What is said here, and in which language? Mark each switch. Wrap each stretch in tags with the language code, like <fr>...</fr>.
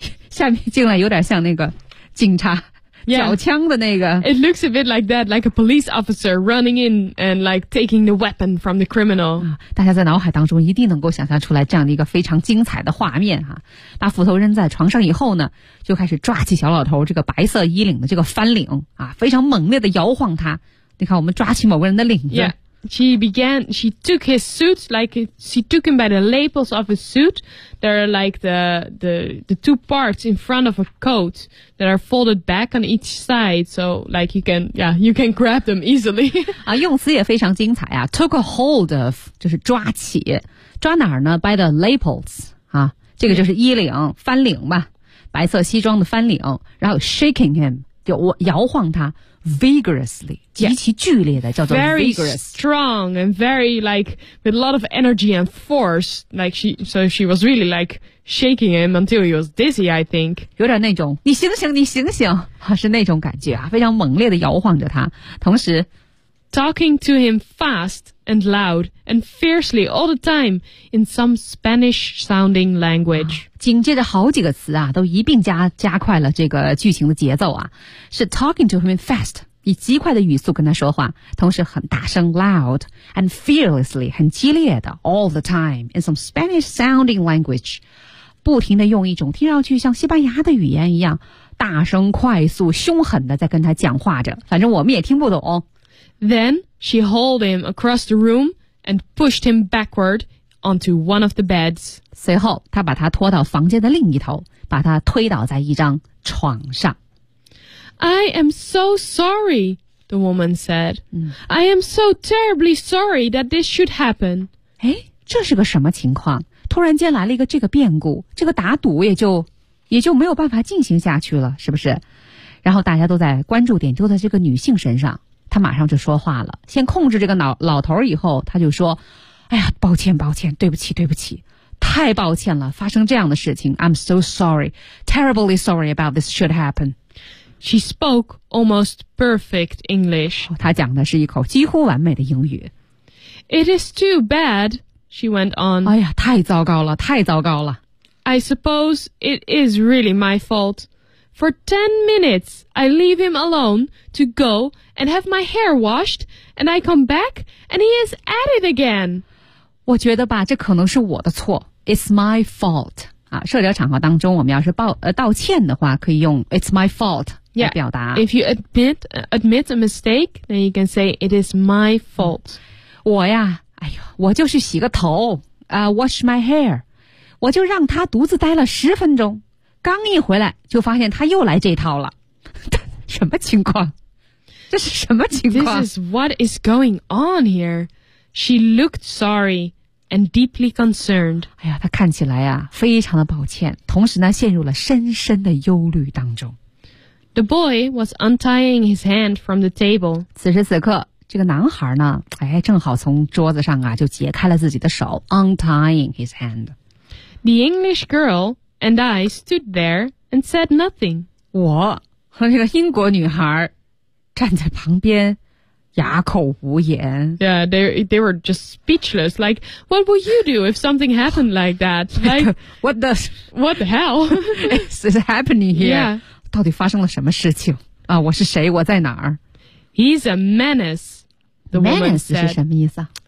<zh>下面进来有点像那个警察缴枪的那个。</zh> <en>It looks a bit like that, like a police officer running in and like taking the weapon from the criminal.、</en> <zh>大家在脑海当中一定能够想象出来这样的一个非常精彩的画面啊。把斧头扔在床上以后呢，就开始抓起小老头这个白色衣领的这个翻领啊，非常猛烈的摇晃他。你看我们抓起某个人的领子。</zh> <en>Yeah. She began, she took his suit, like, she took him by the lapels of his suit. There are like the two parts in front of a coat that are folded back on each side. So, like, you can grab them easily.</en> <zh>啊，用词也非常精彩啊。</zh> <en>Took a hold of,</en> <zh>就是抓起。抓哪儿呢 ?</zh> <en>By the lapels,</en> <zh>啊。这个就是衣领，翻领吧。白色西装的翻领。然后</zh> <en>shaking him,</en> <zh>就摇晃他。 Vigorously, 极其剧烈的 叫做</zh> <en>very vigorous. Strong and very like with a lot of energy and force. Like she, so she was really like shaking him until he was dizzy. I think</en> <zh>有点那种你醒醒，你醒醒，是那种感觉啊，非常猛烈的摇晃着他。同时</zh> <en>talking to him fast and loud and fiercely all the time in some Spanish-sounding language.、</en> <zh>紧接着好几个词啊都一并加快了这个剧情的节奏啊。是</zh> <en>talking to him fast,</en> <zh>以极快的语速跟他说话，同时很大声</zh> <en>loud, and fearlessly,</en> <zh>很激烈的</zh> <en>all the time, in some Spanish sounding language,</en> <zh>不停地用一种听上去像西班牙的语言一样大声快速凶狠地在跟他讲话着，反正我们也听不懂。</zh> <en>Then, she hauled him across the room and pushed him backward,onto one of the beds.</en> <zh>随后他把他拖到房间的另一头，把他推倒在一张床上。</zh> <en>I am so sorry, the woman said. I am so terribly sorry that this should happen.</en> <zh>诶，这是个什么情况？突然间来了一个这个变故，这个打赌也就没有办法进行下去了，是不是？然后大家都在关注点就在这个女性身上，她马上就说话了，先控制这个老头以后，她就说哎呀，抱歉抱歉，对不起对不起，太抱歉了，发生这样的事情。</zh> <en>I'm so sorry, terribly sorry about this should happen. She spoke almost perfect English.</en> <zh>她讲的是一口几乎完美的英语。</zh> <en>It is too bad, she went on.</en> <zh>哎呀，太糟糕了，太糟糕了。</zh> <en>I suppose it is really my fault. For 10 minutes, I leave him alone to go and have my hair washed, and I come back and he is at it again.</en> <zh>我觉得吧，这可能是我的错。</zh> <en>It's my fault.</en> <zh>啊，社交场合当中，我们要是道歉的话，可以用 It's my fault 来表达。</zh> <en>Yeah. If you admit a mistake, then you can say it is my fault.</en> <zh>我呀，哎呦，我就是洗个头啊、</zh> <en>wash my hair.</en> <zh>我就让他独自待了10分钟，刚一回来就发现他又来这套了。什么情况？这是什么情况</zh> <en>？This is what is going on here. She looked sorry and deeply concerned.</en> <zh>哎呀，她看起来啊，非常的抱歉，同时呢，陷入了深深的忧虑当中。</zh> <en>The boy was untying his hand from the table.</en> <zh>此时此刻，这个男孩呢，哎，正好从桌子上啊，就解开了自己的手 ，</zh> <en>untying his hand. The English girl and I stood there and said nothing.</en> <zh>我和那个英国女孩站在旁边。哑口无言。</zh> <en>Yeah, they were just speechless. Like, what would you do if something happened like that? Like, what the hell? is happening here? Yeah.</en> <zh>到底发生了什么事情？啊，我是谁？我在哪儿？</zh> <en>He's a menace. The woman said.</en> <zh>Menace 是什么意思啊？</zh>